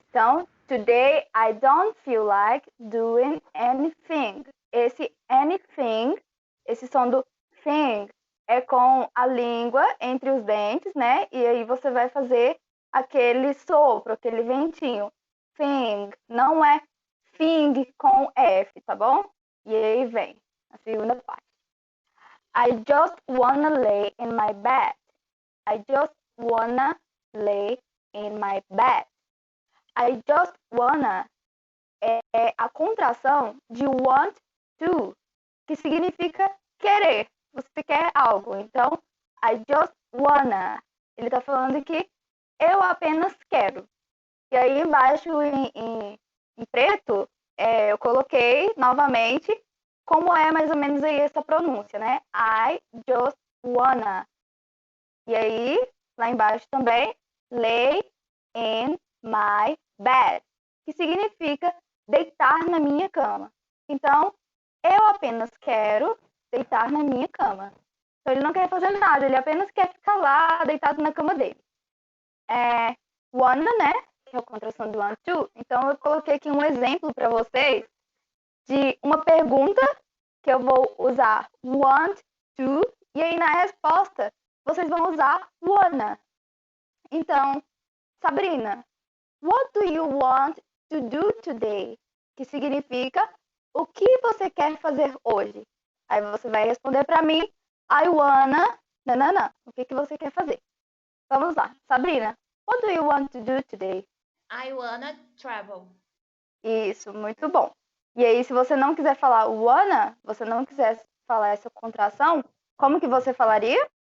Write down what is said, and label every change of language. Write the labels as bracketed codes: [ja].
[en] Então, today I don't feel like doing anything. [pt] Esse anything, esse som do thing, é com a língua entre os dentes, né? E aí você vai fazer aquele sopro, aquele ventinho. Thing, não é thing com F, tá bom? E aí vem a segunda parte. [en] I just wanna lay in my bed. I just wanna lay in my bed. [pt] I just wanna é a contração de want to, que significa querer. Você quer algo. Então, I just wanna. Ele está falando que eu apenas quero. E aí embaixo em preto, eu coloquei novamente como é mais ou menos aí essa pronúncia, né? I just wanna. E aí, lá embaixo também, lay in my bed, que significa deitar na minha cama. Então, eu apenas quero deitar na minha cama. Então, ele não quer fazer nada, ele apenas quer ficar lá deitado na cama dele. Wanna, né? Que é a contração do want to. Então, eu coloquei aqui um exemplo para vocês de uma pergunta que eu vou usar want to, e aí na resposta vocês vão usar wanna. [en] Então, Sabrina, what do you want to do today? [pt] Que significa o que você quer fazer hoje? Aí você vai responder para mim, I wanna, nanana, o que você quer fazer? [en] Vamos lá, Sabrina, what do you want to do today? I wanna travel. [pt] Isso, muito bom. E aí, se você não quiser falar wanna, você não quiser falar essa contração, como que você falaria?